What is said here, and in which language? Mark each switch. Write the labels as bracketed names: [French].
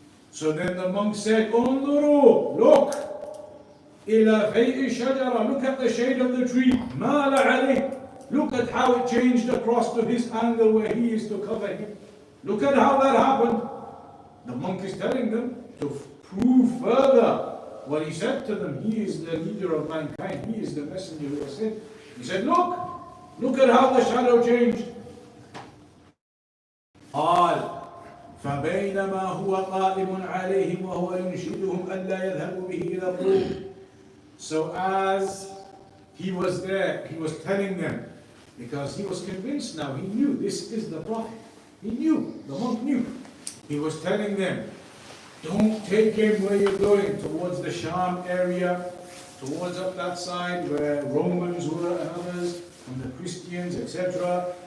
[English] So then the monk said, [Arabic] انظروا, [English] look, [Arabic] إلى فَيْءِ الشَّجَرَةِ, [English] look at the shade of the tree, [Arabic] مَالَ عَلَيْهِ, [English] look at how it changed across to his angle where he is to cover him. Look at how that happened. The monk is telling them to prove further what he said to them. He is the leader of mankind. He is the messenger who was sent. He said, look at how the shadow changed. [Arabic] قال فبينما هو قائم عليهم وهو ينشدهم ألا يذهبوا به إلى الروم. [English] So as he was there, he was telling them, because he was convinced now, he knew this is the prophet. He knew, the monk knew. He was telling them, don't take him where you're going, towards the Sham area, towards up that side where Romans were and others, and the Christians, etc.